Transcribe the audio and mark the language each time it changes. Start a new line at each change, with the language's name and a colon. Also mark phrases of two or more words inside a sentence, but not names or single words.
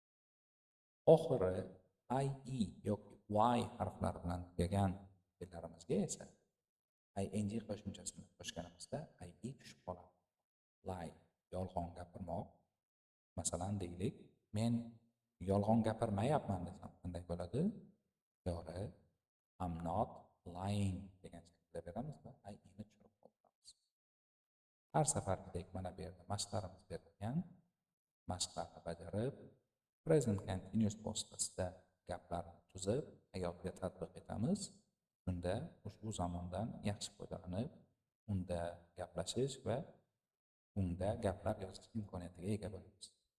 Uzbek: Oxiri ie yoki y harflari bilan tugagan fe'llarimizga esa ing qo'shimchasini qo'shganimizda ie tushib qoladi. Lie yolg'on gapirmoq. Masalan, deylik, men yolg'on gapirmayapman desam qanday bo'ladi? To'g'ri,
English: I'm not lying
Uzbek: degan shaklda beramiz va i'ni tushirib qoldiramiz. Har safargidek mana bu yerda mashqlarimiz berilgan. Mashqlarni bajarib, present continuous vositasida gaplarni tuzib, hayotga tatbiq etamiz. Unda ushbu zamondan yaxshi foydalanib, unda gaplashish va unda gaplar yozish imkoniyatiga ega bo'lamiz.